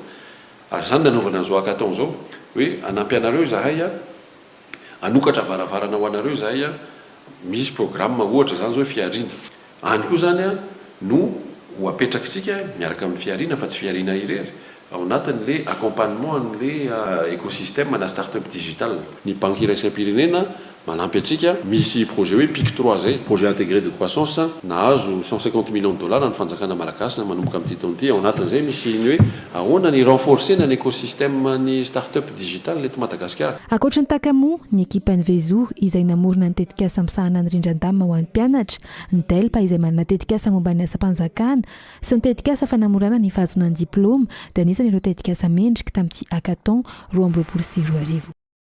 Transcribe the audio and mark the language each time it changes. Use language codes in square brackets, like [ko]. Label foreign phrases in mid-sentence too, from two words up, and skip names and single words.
[mg] Ary zany nanovana an'izao hackathon zao hoe anampy anareo izahay anokatra varavarana ho anareo izahay misy programme ohatra zany zao fiarina any koa zany no ho apetrakitsika miaraka amin'ny fiarina fa tsy fiarina irery ao anatin'le accompagnement an'le écosystème na [fr] start-up digital. [mg] Ny banque iraisam-pirenena manampy atsika misy projet hoe PIC 3 zay [fr] projet intégré de croissance [mg] nahazo 150 [fr] millions de dollars [mg] ny fanjakana malagasy manomboka amin'ny titon'ity ao anatin'izay misy ny hoe ahoana ny renforcer ny écosystème ny [fr] start-up digital [mg] eto Madagasikara. Ankoatra ny Takamoa, ny ekipan'ny Vezo izay namorona ny tetikasa misahana ny rindran-damina ho an'ny mpianatra, ny Delpa izay manana tetikasa momba ny asa-mpanjakana sy ny tetikasa fanamorana ny fahazonany diplôma dia anisan'ireo tetikasa mendrika tamin'ity hackathon 2024.